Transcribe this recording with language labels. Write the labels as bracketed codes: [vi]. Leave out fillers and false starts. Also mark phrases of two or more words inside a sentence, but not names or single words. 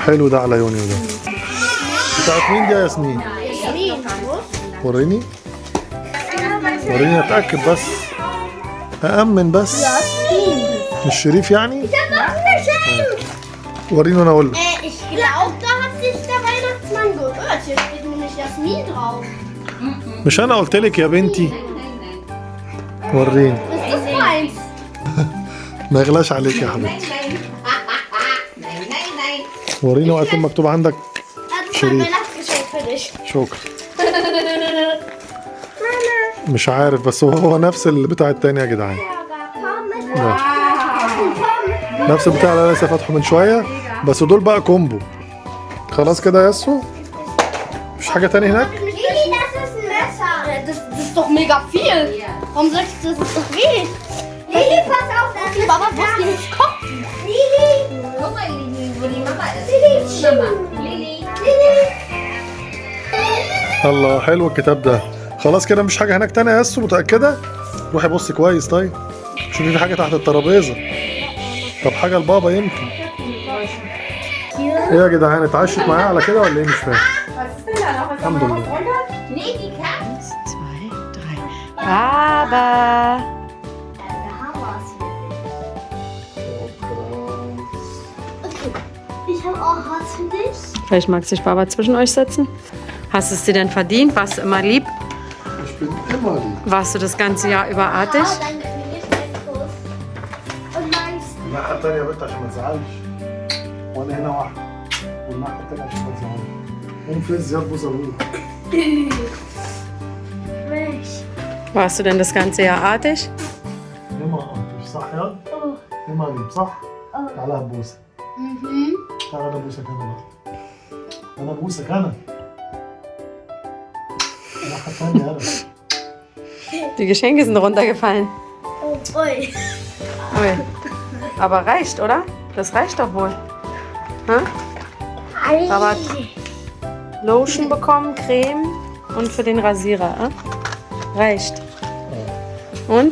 [ar] حلو ده على يونيو ده. بتاعت مين دي يا ياسمين؟ وريني. وريني اتاكد بس. أأمن بس. مش شريف يعني؟ وريني وانا اقول لك. [de] Ich glaube, da hat sich der Weihnachtsmann geirrt. Hier steht nämlich Jasmin drauf. [ar] مش انا قلت لك يا بنتي؟ وريني. [de] Ist das meins? [ar] ما يغلاش عليك يا حبيبتي. وريني وقت مكتوب عندك. [de] Das ist mein Sherif. Weihnachtsgeschenk für dich. [ar] شكرا. مش عارف بس هو نفس البتاع التاني يا جدعان. ده. نفس البتاع اللي انا لسه فاتحه من شويه بس دول بقى كومبو. خلاص كده يا ياسو؟ مفيش حاجه تاني هناك؟ [de] doch mega viel. Warum sagst du, das ist doch wenig? Lili, pass auf. Okay, Papa, wo ist die jetzt Kopf? Lili. Guck mal, Lili, wo die Mama ist. Lili. Mama. Lili. [ar] الله حلو الكتاب ده. خلاص كده مش حاجة هناك تانية يا ياسو متأكدة؟ روحي بصي كويس طيب. شوفي في حاجة تحت الترابيزة. طب حاجة لبابا يمكن. ايه يا جدعان اتعشت معايا على كده ولا ايه مش فاهم؟ الحمد لله. [de] Baba. Ich habe auch was für dich. Vielleicht mag sich Baba zwischen euch setzen. Hast du es dir denn verdient? Warst du immer lieb? Ich bin immer lieb. Warst du das ganze Jahr über artig? Dann kriege ich einen Kuss. Und meinst [ar] الناحية التانية يا بنت عشان ما تزعلش. وانا هنا واحدة. والناحية التانية عشان ما تزعلش. قوم فين زياد بوس ابوك. [de] mich? Warst du denn das ganze Jahr artig? immer artig [ar] صح يا؟ [de] immer lieb صح؟ [ar] تعالى هبوسك. تعالى انا ابوسك انا بقى. انا ابوسك انا. الناحية التانية انا. [de] Die Geschenke sind runtergefallen. Oh, ui. Ui. Aber reicht, oder? Das reicht doch wohl. Hä? Aber Lotion bekommen, Creme und für den Rasierer. Reicht. Und?